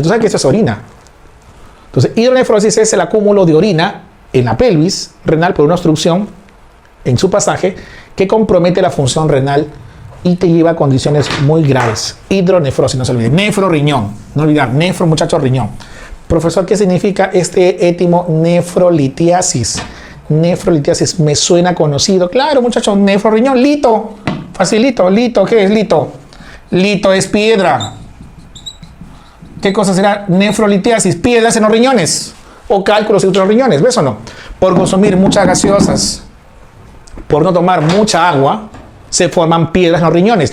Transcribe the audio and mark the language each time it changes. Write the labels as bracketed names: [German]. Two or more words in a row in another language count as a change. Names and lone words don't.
[Spanish] ¿Tú sabes que eso es orina? Entonces, hidronefrosis es el acúmulo de orina en la pelvis renal por una obstrucción en su pasaje que compromete la función renal y te lleva a condiciones muy graves. Hidronefrosis, no se olvide. Nefro, riñón. No olvidar, nefro, muchachos, riñón. Profesor, ¿qué significa este étimo nefrolitiasis? Nefrolitiasis, me suena conocido. Claro, muchachos, nefro, riñón, lito. Facilito, lito, ¿qué es lito? Lito es piedra. ¿Qué cosa será nefrolitiasis? Piedras en los riñones o cálculos en los riñones, ¿ves o no? Por consumir muchas gaseosas, por no tomar mucha agua, se forman piedras en los riñones.